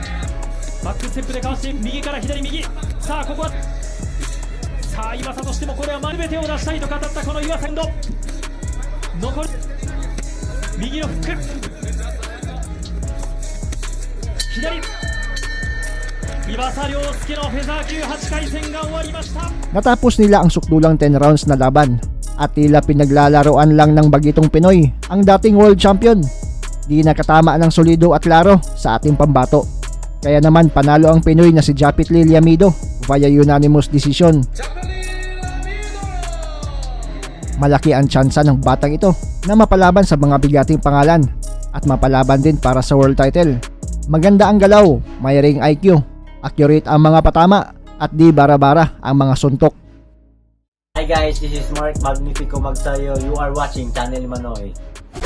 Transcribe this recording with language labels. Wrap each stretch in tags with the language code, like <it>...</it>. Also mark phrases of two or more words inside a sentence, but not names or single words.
<ja>バックステップでかわして右から左右、さあここはさあ岩佐としてもこれは全てを出したいと語ったこの岩佐。残り右のフック、左岩佐亮介のフェザー級8回戦が終わりました。</ja> <tl>Natapos nila ang sukdulang 10 rounds na laban at tila pinaglalaroan lang ng bagitong Pinoy ang dating world champion. Di nakatama ng solido at klaro sa ating pambato. Kaya naman panalo ang Pinoy na si Japit Lee Liamido</tl> <en>via unanimous decision.</en> <tl>Malaki ang tsansa ng batang ito na mapalaban sa mga bigating pangalan at mapalaban din para sa</tl> <en>world title.</en> <tl>Maganda ang galaw, may</tl> <en>ring IQ,</en> <tl>accurate ang mga patama at di bara-bara ang mga suntok.</tl> <en>Hi guys, this is Mark Magnifico Magsayo. You are watching Channel Manoy.</en>